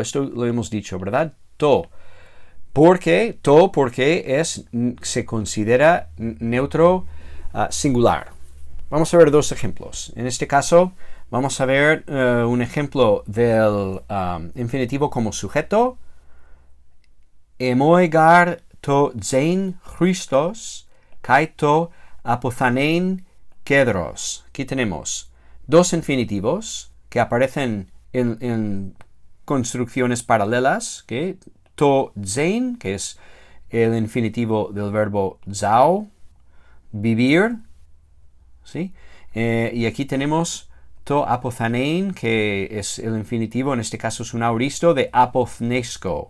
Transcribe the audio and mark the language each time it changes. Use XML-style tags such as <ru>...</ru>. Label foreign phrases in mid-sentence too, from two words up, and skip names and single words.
<es>Esto lo hemos dicho, ¿verdad? To. Porque se considera neutro singular. Vamos a ver dos ejemplos. En este caso, vamos a ver un ejemplo del infinitivo como sujeto.</es> <el>Ἐμοὶ γὰρ τὸ ζῆν Χριστὸς καὶ τὸ ἀποθανεῖν κέρδος.</el> <es>Aquí tenemos dos infinitivos que aparecen en construcciones paralelas, que</es> <el>τὸ ζῆν,</el> <es>que es el infinitivo del verbo zao, vivir, ¿sí? Y aquí tenemos</es> <el>τὸ ἀποθανεῖν,</el> <es>que es el infinitivo, en este caso es un auristo, de apothnesco.</es>